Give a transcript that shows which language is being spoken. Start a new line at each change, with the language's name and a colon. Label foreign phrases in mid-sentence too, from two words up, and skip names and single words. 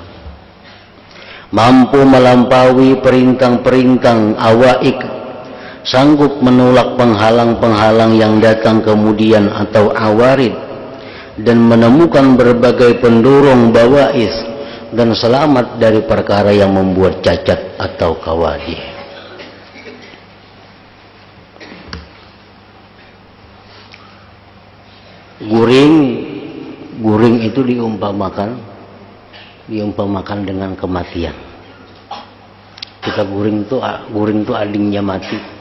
Indonesian: Mampu melampaui perintang-perintang awaik, sanggup menolak penghalang-penghalang yang datang kemudian atau awarid, dan menemukan berbagai pendorong bawais, dan selamat dari perkara yang membuat cacat atau kawadih.
Banjar: Guring itu diumpamakan dengan kematian. Kita guring itu adingnya mati.